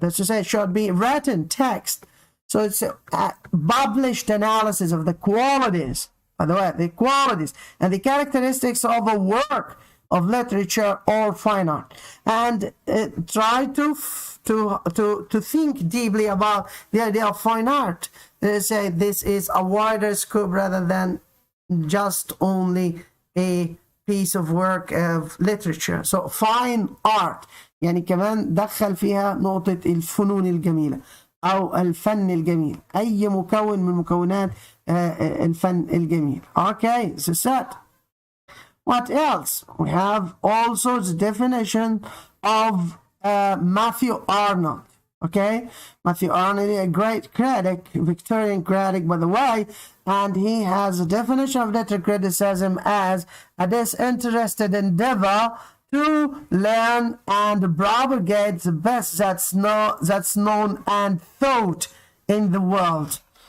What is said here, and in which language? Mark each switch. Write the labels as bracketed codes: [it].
[en] That's to say, it should be written text. So it's a published analysis of the qualities, by the way, the qualities and the characteristics of a work of literature or fine art, and try to think deeply about the idea of fine art. They say this is a wider scope rather than just only a piece of work of literature. So fine art [ar] يعني كمان دخل فيها نقطة الفنون الجميلة أو الفن الجميل، أي مكون من مكونات الفن الجميل. [en] Okay, so set. What else? We have also the definition of Matthew Arnold. Okay, Matthew Arnold is a great critic, Victorian critic, by the way, and he has a definition of literary criticism as a disinterested endeavor to learn and propagate the best that's known and thought in the world.